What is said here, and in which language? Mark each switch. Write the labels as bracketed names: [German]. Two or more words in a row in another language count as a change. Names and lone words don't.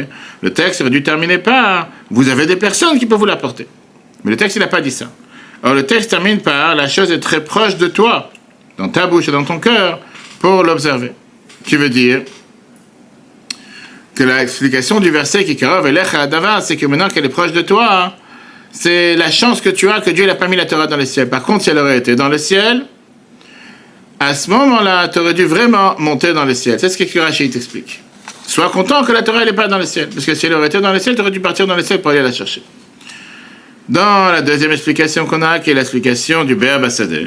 [French] Le texte aurait dû terminer par « Vous avez des personnes qui peuvent vous l'apporter ». Mais le texte, il n'a pas dit ça. Alors le texte termine par « La chose est très proche de toi, dans ta bouche et dans ton cœur, pour l'observer ». Qui veut dire que l'explication du verset qui [Hebrew] קרוב אליך הדבר, [French] c'est que maintenant qu'elle est proche de toi, c'est la chance que tu as que Dieu n'a pas mis la Torah dans le ciel. Par contre, si elle aurait été dans le ciel, à ce moment-là, tu aurais dû vraiment monter dans le ciel. C'est ce que Rashi t'explique. Sois content que la Torah n'est pas dans le ciel. Parce que si elle aurait été dans le ciel, tu aurais dû partir dans le ciel pour aller la chercher. Dans la deuxième explication qu'on a, qui est l'explication du Be'er Basadeh.